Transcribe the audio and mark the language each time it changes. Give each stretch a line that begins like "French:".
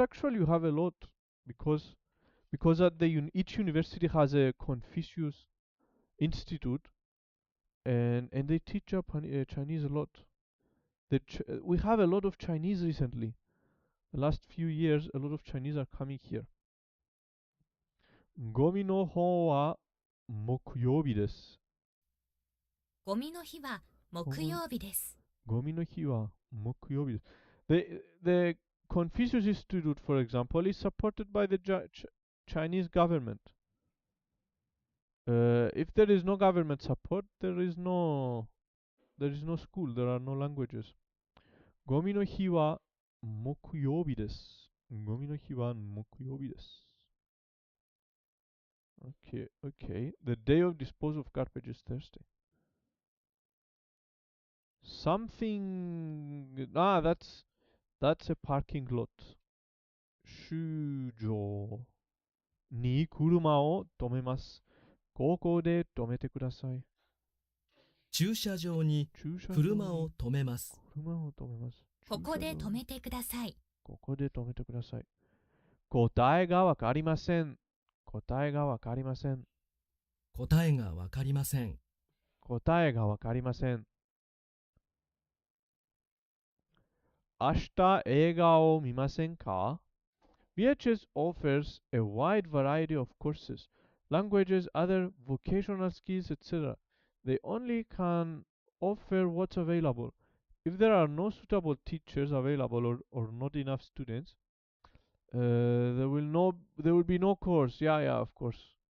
English: Actually, we have a lot because at each university has a Confucius Institute, and they teach Chinese a lot. We have a lot of Chinese recently. The last few years, a lot of Chinese are coming here.
Japanese: ゴミの方は木曜日です。ゴミの日は木曜日です。ゴミの日は木曜日です。
English: The Confucius Institute, for example, is supported by the Chinese government. If there is no government support, there is no school, there are no languages.
Japanese: ゴミの日は木曜日です。ゴミの日は木曜日です。
English: Okay, okay. The day of disposal of garbage is Thursday. Something. That's a parking lot.
Japanese: 州場に車を止めます。ここで止めてください。駐車場に車を止めます。車を止めます。ここで止めてください。ここで止めてください。答えがわかりません。答えがわかりません。答えがわかりません。答えがわかりません。明日映画を見ませんか？
English: VHS offers a wide variety of courses, languages, other vocational skills, etc. They only can offer what's available. If there are no suitable teachers available or not enough students, there will be no course. Yeah, of course.